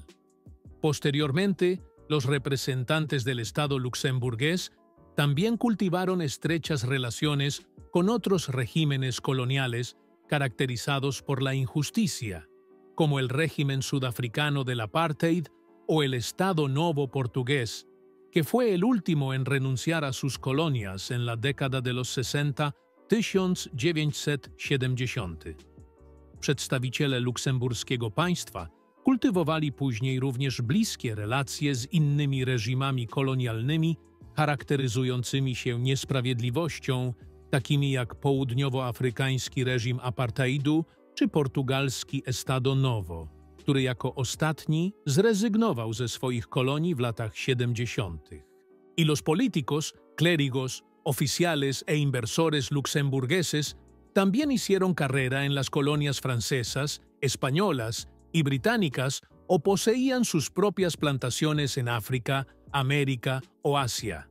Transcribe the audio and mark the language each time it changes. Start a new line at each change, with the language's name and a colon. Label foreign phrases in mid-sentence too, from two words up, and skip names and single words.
Spanish: Posteriormente, los representantes del Estado luxemburgués también cultivaron estrechas relaciones con otros regímenes coloniales caracterizados por la injusticia, como el régimen sudafricano del apartheid o el Estado Novo portugués, que fue el último en renunciar a sus colonias en la década de los 60, 1970.
Polish: Przedstawiciele luksemburskiego państwa kultywowali później również bliskie relacje z innymi reżimami kolonialnymi charakteryzującymi się niesprawiedliwością, takimi jak południowoafrykański reżim apartheidu czy portugalski Estado Novo, który jako ostatni zrezygnował ze swoich kolonii w latach 70.
Spanish: Y los políticos, clérigos, oficiales e inversores luxemburgueses también hicieron carrera en las colonias francesas, españolas y británicas o poseían sus propias plantaciones en África, América o Asia.